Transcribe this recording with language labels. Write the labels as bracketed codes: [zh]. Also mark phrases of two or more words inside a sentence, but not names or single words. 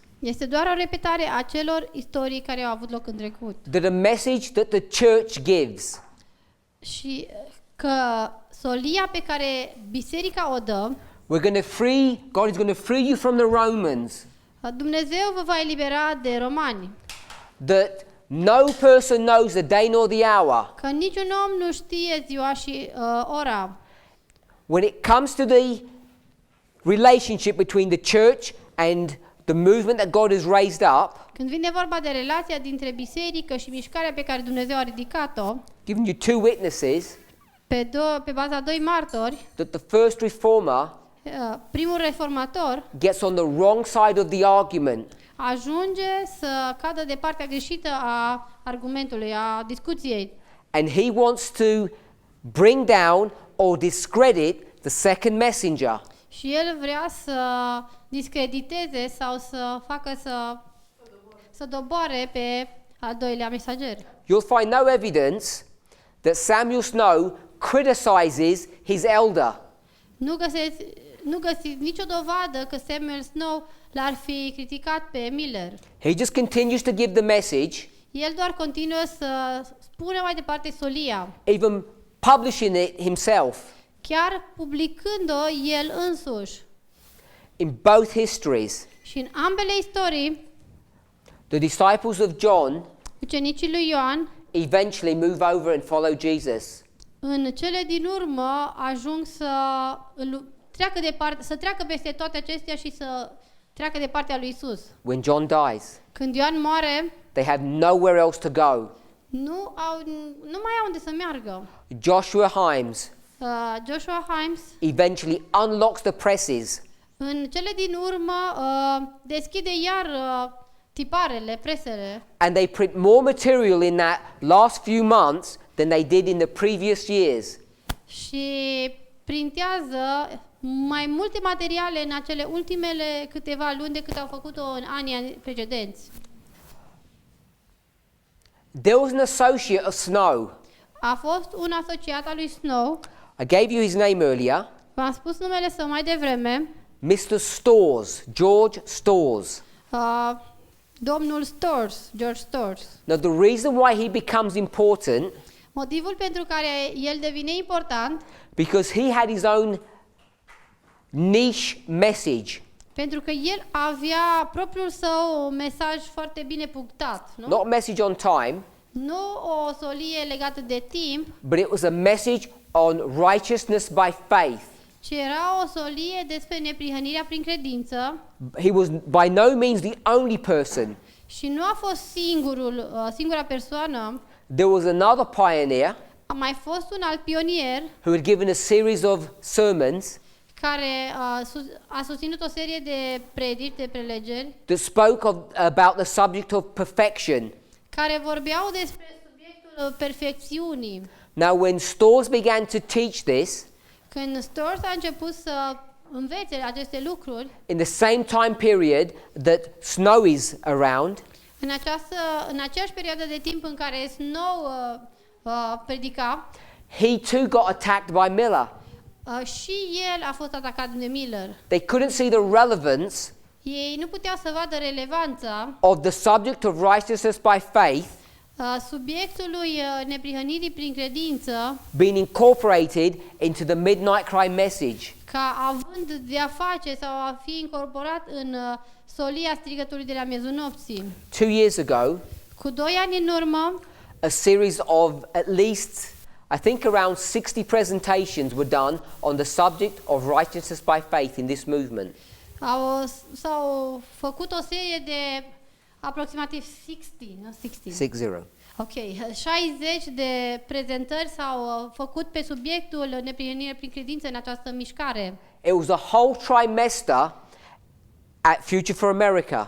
[ro] este doar o repetare a celor istorii care au avut loc în trecut. [en] That a message that the church gives [ro] Și că solia pe care biserica o dă, [en] God is going to free you from the Romans. [ro] Dumnezeu vă va elibera de romani. [en] That no person knows the day nor the hour. [ro] Că niciun om nu știe ziua și ora. [en] When it comes to the relationship between the church and the movement that God has raised up, [ro] Când vine vorba de relația dintre biserică și mișcarea pe care Dumnezeu a ridicat-o, [en] giving you two witnesses, [ro] pe baza doi martori, [en] that the first reformer [ro] primul reformator [en] gets on the wrong side of the argument. [ro] ajunge să cadă de partea greșită a argumentului, a discuției. [en] And he wants to bring down or discredit the second messenger. [ro] Și el vrea să discrediteze sau să facă să doboare pe al doilea mesager. [en] You'll find no evidence that Samuel Snow criticizes his elder. [ro] Nu găsiți nicio dovadă că Samuel Snow l-ar fi criticat pe Miller. [en] He just continues to give the message, [ro] El doar continuă să spună mai departe solia, [en] even publishing it himself. [ro] chiar publicând-o el însuși. [en] In both histories, [ro] Și în ambele istorii, [en] the disciples of John [ro] ucenicii lui Ioan, [en] eventually move over and follow Jesus. [ro] în cele din urmă, ajung să treacă peste toate acestea și să treacă de partea lui Isus. [en] When John dies, [ro] Când Ioan moare, [en] they have nowhere else to go. [ro] nu mai au unde să meargă. [en] Joshua Himes [ro] Joshua Himes, [en] eventually unlocks the presses [ro] în cele din urmă, deschide iar tiparele, presele, [en] and they print more material in that last few months than they did in the previous years. [ro] și printează mai multe materiale în acele ultimele câteva luni decât au făcut-o în anii precedenți. [en] There was an associate of Snow. [ro] A fost un asociat al lui Snow, [en] I gave you his name earlier. [ro] v-am spus numele său mai devreme, [en] Mr. Storrs, George Storrs. [ro] domnul Storrs, George Storrs. [en] Now, the reason why he becomes important, [ro] Motivul pentru care el devine important, [en] because he had his own niche message. [ro] pentru că el avea propriul său mesaj foarte bine punctat, nu? [en] Not a message on time, [ro] Nu o solie legată de timp, [en] but it was a message on righteousness by faith. [ro] ci era o solie despre neprihănirea prin credință [en] He was by no means the only person. [ro] și nu a fost singura persoană. [en] There was another pioneer [ro] A mai fost un alt pionier [en] who had given a series of sermons [ro] care a susținut o serie de predici, de prelegeri, [en] that spoke about the subject of perfection. [ro] care vorbeau despre subiectul perfecțiunii. [en] Now, when Storrs began to teach this, [ro] Când Storrs a început să învețe aceste lucruri, [en] in the same time period that Snow is around, [ro] în aceeași perioadă de timp în care Snow predica, [en] he too got attacked by Miller. [ro] și el a fost atacat de Miller. [en] They couldn't see the relevance [ro] Ei nu puteau să vadă relevanța [en] of the subject of righteousness by faith [ro] subiectului neprihănirii prin credință [en] being incorporated into the midnight cry message. [ro] ca având de a face sau a fi incorporat în solia strigătului de la miezul nopții. [en] 2 years ago, [ro] Cu 2 ani în urmă, [en] a series of at least, I think around 60 presentations were done on the subject of righteousness by faith in this movement. [ro] s-au făcut o serie de aproximativ 60. Ok, 60 de prezentări s-au făcut pe subiectul neprihănirii prin credință în această mișcare. [en] It was a whole trimester at Future for America.